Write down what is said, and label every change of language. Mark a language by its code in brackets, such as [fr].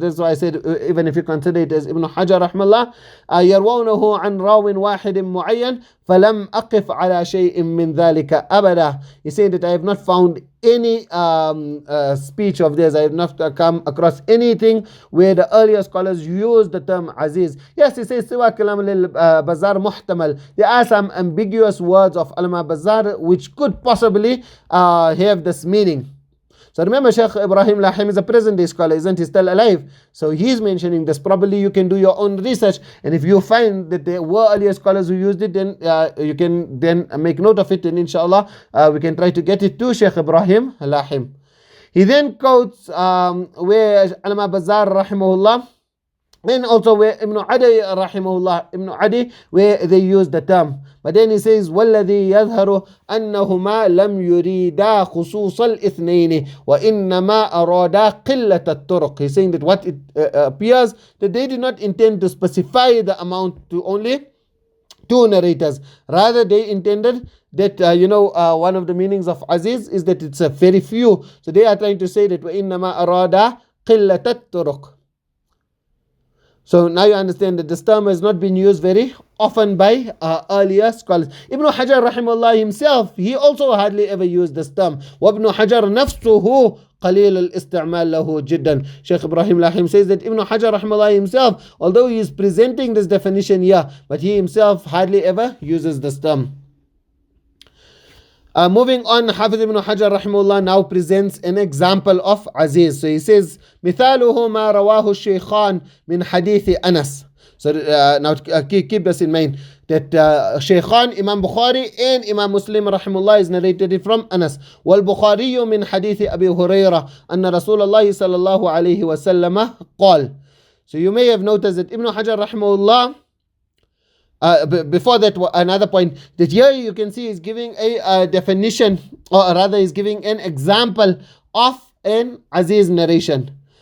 [en] That's why I said, even if you consider it as Ibn Hajar rahmallah, [ar] يَرْوَوْنَهُ عَنْ رَاوٍ وَاحِدٍ مُعَيَّنْ فَلَمْ أَقِفْ عَلَى شَيْءٍ مِّن ذَلِكَ أَبَدًا. [en] He's saying that I have not found any speech of theirs, I have not come across anything where the earlier scholars use the term Aziz. Yes, he says [ar] سِوَى كَلَامِ لِلْبَزَّارِ مُحْتَمَل. [en] There are some ambiguous words of Alama Bazzar which could possibly have this meaning. So remember, Sheikh Ibrahim Lahim is a present day scholar, isn't he? Still alive. So he's mentioning this. Probably you can do your own research, and if you find that there were earlier scholars who used it, then you can then make note of it, and inshallah we can try to get it to Sheikh Ibrahim Lahim. He then quotes where Alama Bazzar rahimahullah, and also where Ibn Adi rahimahullah, Ibn Adi, where they use the term. But then he says, [ar] وَالَّذِي يَظْهَرُ أَنَّهُمَا لَمْ يُرِيدَا خُصُوصَ الْإِثْنَيْنِ وَإِنَّمَا أَرَادَا قِلَّةَ الطُّرُقِ. [en] He's saying that what it appears that they did not intend to specify the amount to only two narrators. Rather, they intended that, one of the meanings of Aziz is that it's a very few. So they are trying to say that [ar] وَإِنَّمَا أَرَادَا قِلَّةَ الطُّرُقِ. [en] So now you understand that this term has not been used very often by earlier scholars. Ibn Hajar rahimahullah himself, he also hardly ever used this term. [ar] وَابْنُ حَجَرْ نَفْسُهُ قليل الاستعمال له جدا. [en] Sheikh Ibrahim Lahim says that Ibn Hajar rahimahullah himself, although he is presenting this definition here, but he himself hardly ever uses this term. Moving on, Hafiz ibn Hajar rahimahullah now presents an example of Azīz. So he says, [ar] مثاله ما رواه الشيخان من حديث أنس. [en] So now keep this in mind, that Shaykhan, Imam Bukhari and Imam Muslim rahimahullah is narrated it from Anas. [ar] وَالْبُخَارِيُّ مِنْ حَدِيثِ أَبِي هُرَيْرَةَ أَنَّ رَسُولَ اللَّهِ صَلَّى اللَّهُ عَلَيْهِ وَسَلَّمَ قال. [en] So you may have noticed that Ibn Hajar rahimahullah, before that, another point, that here you can see is giving a definition, or rather is giving an example of an Azīz narration.